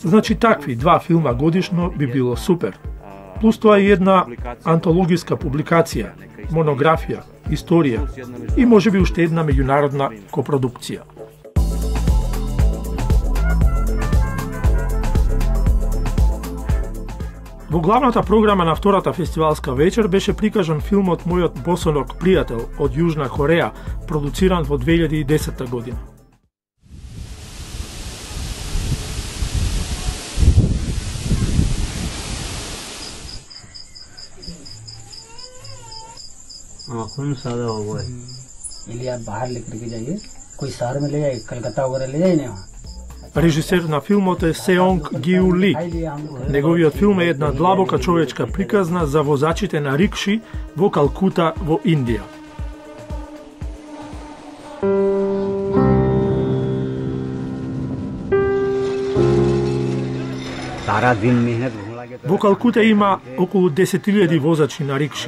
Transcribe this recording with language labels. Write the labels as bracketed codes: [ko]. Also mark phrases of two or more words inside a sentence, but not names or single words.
[mk] Значи, такви два филма годишно би било супер. Плюс тоа и една антологиска публикација, монографија, историја и можеби уште една меѓународна копродукција. Во главната програма на втората фестивалска вечер беше прикажан филмот Мојот босоног пријател од Јужна Кореја, продуциран во 2010 година. [hi] खून सादा हो गया है। आप बाहर लेकर के जाइए, कोई शहर में ले जाइए, कलकत्ता वगैरह ले जाइए ना वहाँ। [mk] Режисер на филмот е Сеонг Гиу Ли. Неговиот филм е една длабока човечка приказна за возачите на рикши во Калкута во Индија. Во Калкута има околу 10.000 возачи на рикши.